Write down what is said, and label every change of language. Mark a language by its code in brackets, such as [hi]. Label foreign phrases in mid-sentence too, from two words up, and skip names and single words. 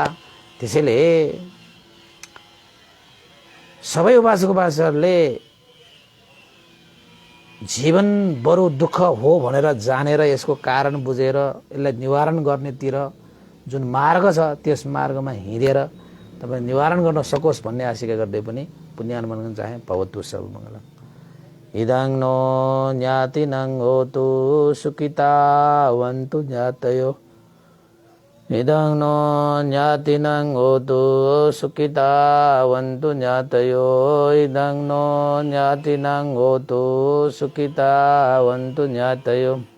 [ne] त्यसैले सबै उपासक उपासिकाहरूले जीवन बरु दुःख हो भनेर जानेर यसको कारण बुझेर यसलाई निवारण गर्नेतिर जुन मार्ग छ त्यस मार्गमा हिँडेर तपाईँ निवारण गर्न सकोस् भन्ने आशिका गर्दै पनि पुण्यानुमन गर्न चाहे। [pi] भवतु सर्वमङ्गलम्। इदं नो ज्ञातिनं होतु सुखितावन्तु ज्ञातयो। इदं नो ज्ञातिनं होतु सुखितावन्तु ज्ञातयो। इदं नो ज्ञातिनं होतु सुखितावन्तु ज्ञातयो।